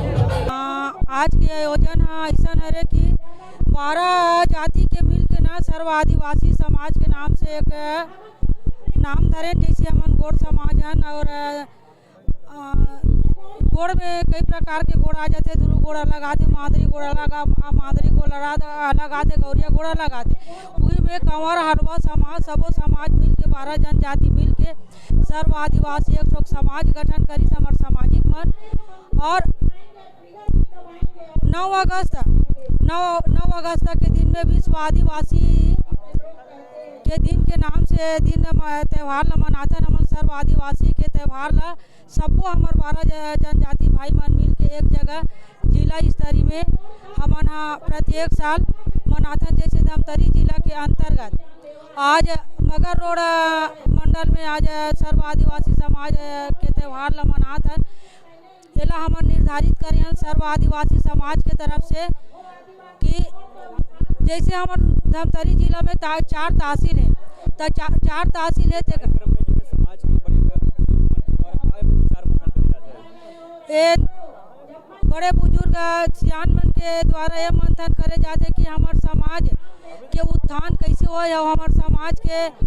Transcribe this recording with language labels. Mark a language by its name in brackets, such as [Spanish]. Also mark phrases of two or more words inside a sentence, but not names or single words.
[Chhattisgarhi] आज के आयोजन ऐसा है कि 12 जाति के मिल के ना सर्व आदिवासी समाज के नाम से एक नाम धरे, जैसे हमन गोड़ समाज हैं, और गोड़ में कई प्रकार के गोड़ आ जाते, ध्रुव गोड़ अलग आते, मादरी गोड़ अलग आते, गौरिया गोड़ अलग आते। वही में कंवर हरवा समाज सबो समाज मिल के 12 जनजाति मिल के सर्व आदिवासी एक ठोक समाज गठन करी समर सामाजिक मन। और 9 अगस्त के दिन में विश्व आदिवासी के दिन के नाम से दिन त्यौहार ला मनाथन। हमन सर्व आदिवासी के त्यौहार ला सबको हमार 12 जनजाति भाई मन मिल के एक जगह जिला स्तरीय में हमन प्रत्येक साल मनाथन। जैसे धमतरी जिला के अंतर्गत आज मगर रोड मंडल में आज सर्व आदिवासी समाज के त्यौहार ला मनाथन। एला हमन निर्धारित करे हैं सर्व आदिवासी समाज के तरफ से कि जैसे हमारे धमतरी जिला में 4 तहसील है, तो 4 तहसील है बड़े बुजुर्ग सियान मन के द्वारा ये मंथन करे जाते कि हमारे समाज के उत्थान कैसे हो, या हमारे समाज के